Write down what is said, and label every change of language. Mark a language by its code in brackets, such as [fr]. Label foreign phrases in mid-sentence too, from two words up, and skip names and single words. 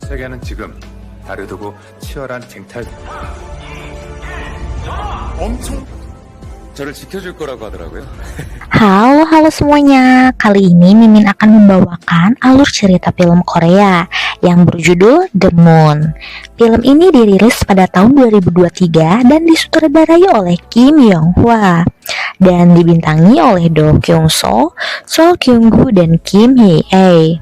[ko] 세계는 지금 다르고 치열한 쟁탈. 엄청 저를 지켜줄 거라고 하더라고요. [id] Halo semuanya. Kali ini Mimin akan membawakan alur cerita film Korea yang berjudul The Moon. Film ini dirilis pada tahun 2023 dan disutradarai oleh Kim Yong Hwa dan dibintangi oleh Do Kyung Soo, Seo Kyung Gu, dan Kim Hee Ae.